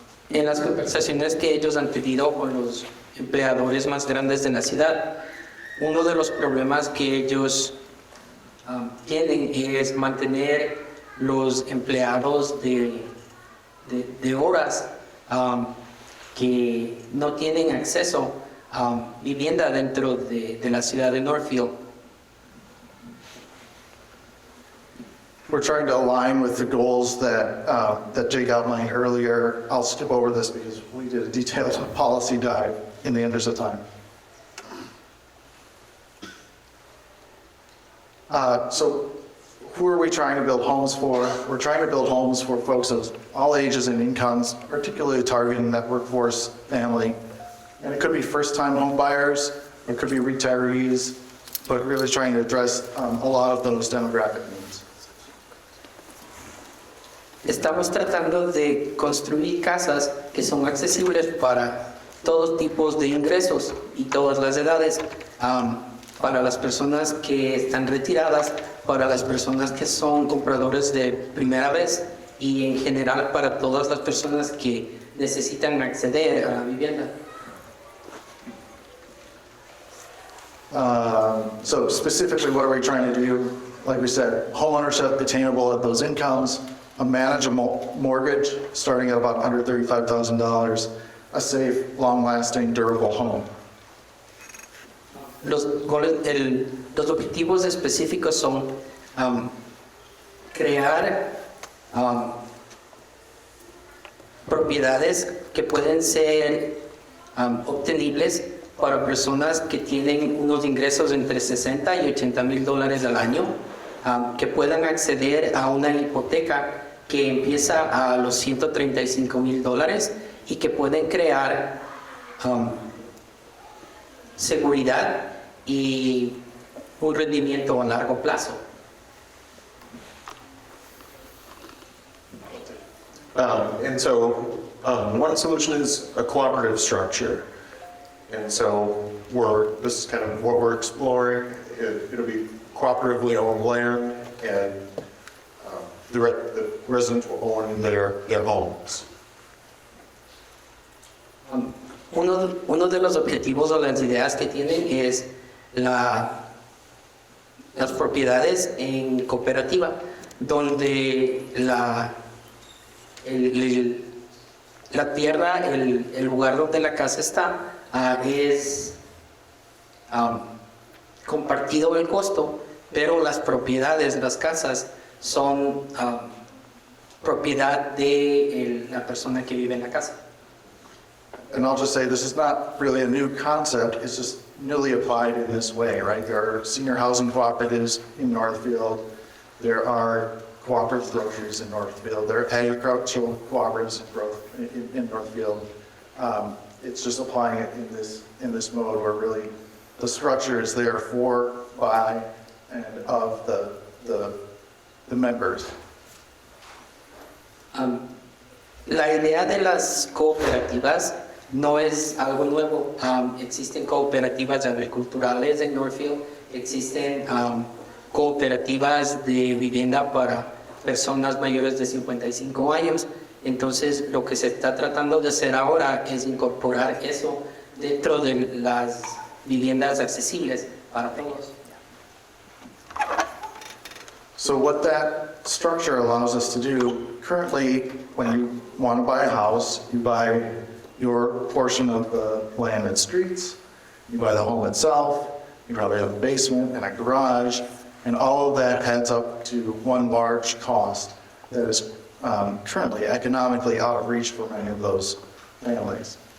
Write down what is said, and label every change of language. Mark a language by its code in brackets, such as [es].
[es] En las conversaciones que ellos han tenido con los empleadores más grandes de la ciudad, uno de los problemas que ellos tienen es mantener los empleados de horas que no tienen acceso a vivienda dentro de la ciudad de Northfield. [en] We're trying to align with the goals that Jake outlined earlier. I'll skip over this because we did a detailed policy dive in the interest of time. So who are we trying to build homes for? We're trying to build homes for folks of all ages and incomes, particularly targeting that workforce family. And it could be first-time home buyers, it could be retirees, but really trying to address a lot of those demographic needs. [es] Estamos tratando de construir casas que son accesibles para todos tipos de ingresos y todas las edades, para las personas que están retiradas, para las personas que son compradores de primera vez y en general para todas las personas que necesitan acceder a la vivienda. [en] So specifically, what are we trying to do? Like we said, homeownership attainable at those incomes, a manageable mortgage starting at about $135,000, a safe, long-lasting, durable home. [es] Los objetivos específicos son crear propiedades que pueden ser obtenibles para personas que tienen unos ingresos entre $60,000 y $80,000 al año, que puedan acceder a una hipoteca que empieza a los $135,000 y que pueden crear seguridad y un rendimiento a largo plazo. [en] And so one solution is a cooperative structure. And so this is kind of what we're exploring. It'll be cooperatively owned land, and the residents will own their homes. [es] Uno de los objetivos o las ideas que tienen es las propiedades en cooperativa, donde la tierra, el lugar donde la casa está, es compartido el costo, pero las propiedades, las casas, son propiedad de la persona que vive en la casa. [en] And I'll just say, this is not really a new concept, it's just newly applied in this way, right? There are senior housing cooperatives in Northfield, there are cooperative groceries in Northfield, there are agricultural cooperatives in Northfield. It's just applying it in this mode where really the structure is there for, by, and of the members. [es] La idea de las cooperativas no es algo nuevo. Existen cooperativas agriculturales en Northfield, existen cooperativas de vivienda para personas mayores de 55 años. Entonces, lo que se está tratando de hacer ahora es incorporar eso dentro de las viviendas accesibles para todos. [en] So what that structure allows us to do, currently, when you want to buy a house, you buy your portion of the land and streets, you buy the home itself, you probably have a basement and a garage, and all of that adds up to one large cost that is currently economically out of reach for many of those families.